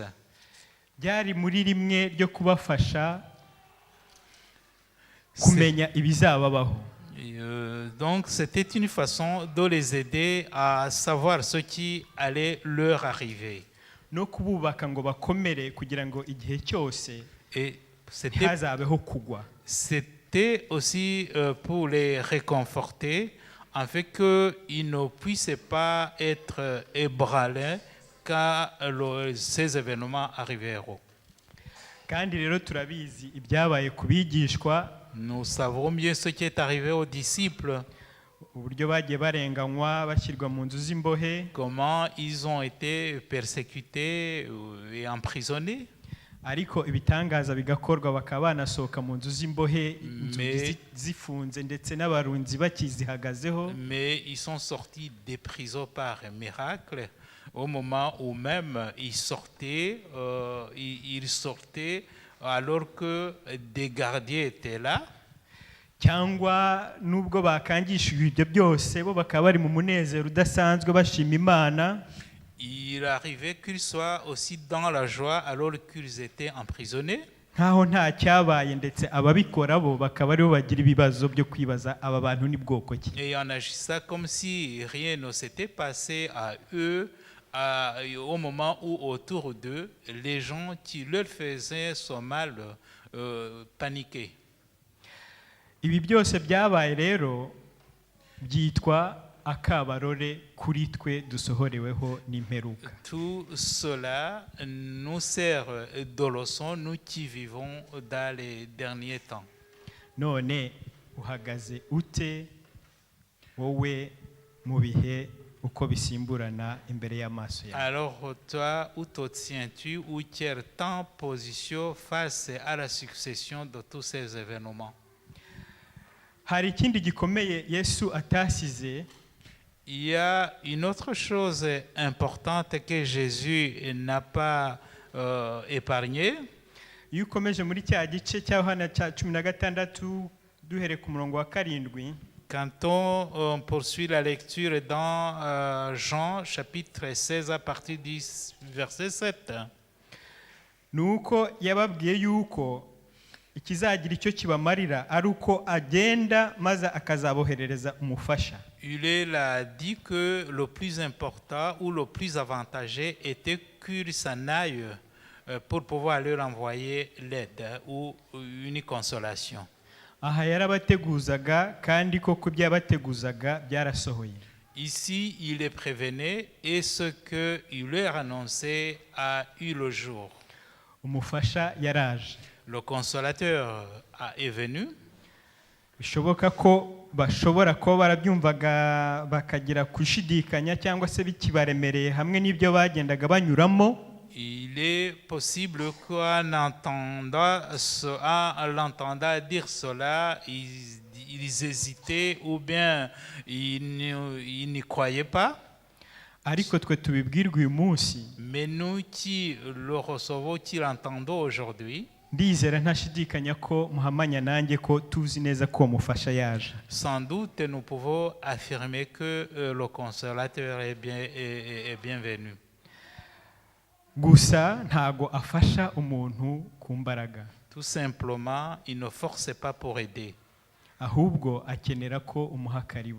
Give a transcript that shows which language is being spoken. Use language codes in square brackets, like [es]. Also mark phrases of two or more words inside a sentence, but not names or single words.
[rw] Byari muri rimwe ryo kubafasha kumenya ibizababaho. [fr] Donc c'était une façon de les aider à savoir ce qui allait leur arriver. [rw] No kububaka ngo bakomere kugira ngo igihe cyose [fr] Et [rw] ntihazabeho kugwa. [fr] c'était aussi pour les réconforter, afin qu'ils ne puissent pas être ébranlés quand ces événements arriveront. [rw] Kandi rero turabizi ibyabaye kubigishwa, [fr] Nous savons bien ce qui est arrivé aux disciples, [rw] uburyo bagiye barenganywa bashyirwa mu nzu z'imbohe, [fr] comment ils ont été persécutés et emprisonnés. [rw] ariko ibitangaza bigakorwa bakaba banasohoka mu nzu z'imbohe, inzugi zifunze ndetse n'abarunzi bakizihagazeho. [fr] Mais ils sont sortis des prisons par miracle. Au moment où même ils sortaient alors que des gardiens étaient là. [rw] Cyangwa nubwo bakangishijwe ibyo byose bo bakaba bari mu munezero udasanzwe bashima Imana. [fr] Il arrivait qu'ils soient aussi dans la joie alors qu'ils étaient emprisonnés. [rw] Nkaho nta cyabaye, ndetse ababikora bo bakaba aribo bagira ibibazo byo kwibaza aba bantu ni bwoko ki. [fr] Et en agissant comme si rien ne s'était passé à eux, au moment où autour d'eux, les gens qui leur faisaient son mal paniquaient. [rw] Ibi byose byabaye rero byitwa akabarore kuri twe dusohoreweho n'imperuka. [fr] Tout cela nous sert de leçon, nous qui vivons dans les derniers temps. [rw] None uhagaze ute wowe mu bihe uko bisimburana imbere y'amaso yawe? [fr] Alors toi, où te tiens-tu, ou quelle ta position face à la succession de tous ces événements? [rw] Hari ikindi gikomeye Yesu atasize. [fr] Il y a une autre chose importante que Jésus n'a pas épargnée. [rw] Iyo ukomeje muri cya gice cya Yohana cya 16 duhere ku murongo wa 7, [fr] Quand on poursuit la lecture dans Jean chapitre 16 à partir du verset 7, [rw] nuko yababwiye yuko ikizagira icyo kibamarira ari uko agenda maze akazaboherereza umufasha. [fr] il a dit que le plus important ou le plus avantageux était qu'il s'en aille pour pouvoir leur envoyer l'aide ou une consolation. [rw] Aha yarabateguzaga kandi koko byabateguzaga byarasohoye. [fr] Ici, il les prévenait et ce qu'il leur annonçait a eu le jour. [rw] Umufasha yaraje. [fr] Le consolateur est venu. [rw] Bishoboka ko bashobora kuba barabyumvaga bakagira kushidikanya cyangwa se bikibaremereye hamwe n'ibyo bagendaga banyuramo. [fr] Il est possible qu'en l'entendant dire cela, ils hésitaient ou bien ils n'y croyaient pas. [rw] Ariko twe tubibwirwa uyu munsi, [fr] Mais nous qui le recevons, qui l'entendons aujourd'hui, [rw] ndizera ntashidikanya ko muhamanya nanjye ko tuzi neza ko umufasha yaje. [fr] sans doute nous pouvons affirmer que le consolateur est bienvenu. [rw] Gusa ntago afasha umuntu ku mbaraga, [fr] Tout simplement, il ne force pas pour aider. [rw] ahubwo akenera ko umuha karibu.